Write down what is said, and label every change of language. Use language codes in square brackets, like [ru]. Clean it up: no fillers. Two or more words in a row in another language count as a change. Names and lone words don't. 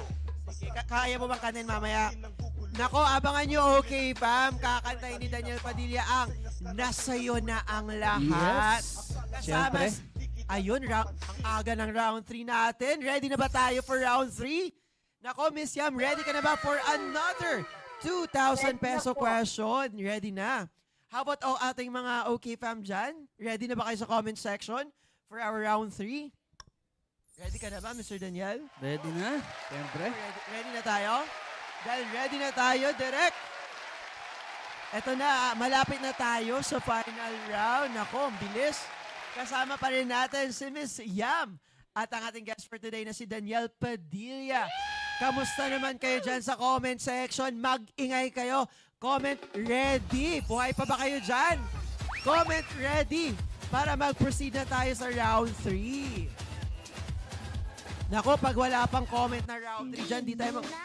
[tl] Sige, kaya mo bang kantin mamaya? Nako, abangan nyo, okay, Pam. Kakantayin ni Daniel Padilla ang Nasa'yo na ang lahat. Yes. Kasama, Siyempre. ayun, ang aga ng round 3 natin. Ready na ba tayo for round 3? Nako, Miss Yam, ready ka na ba [en] for another 2,000 peso question? [tl] Ready na. [en] How about [tl] ating mga okay fam dyan? Ready na ba kayo sa [en] comment section for our round 3? [tl] Ready ka na ba, Mr. Daniel? Ready na? Siyempre. Ready na tayo? Dahil ready na tayo, direct. Eto na, malapit na tayo sa final round. Nako, ang bilis. Kasama pa rin natin si Miss Yam at ang ating guest for today na si Daniel Padilla. Kamusta naman kayo dyan sa comment section? Mag-ingay kayo. [en] Comment ready. [tl] Buhay pa ba kayo dyan? Comment ready para mag-proceed na tayo sa round 3. Nako, pag wala pang comment na round 3 dyan, di tayo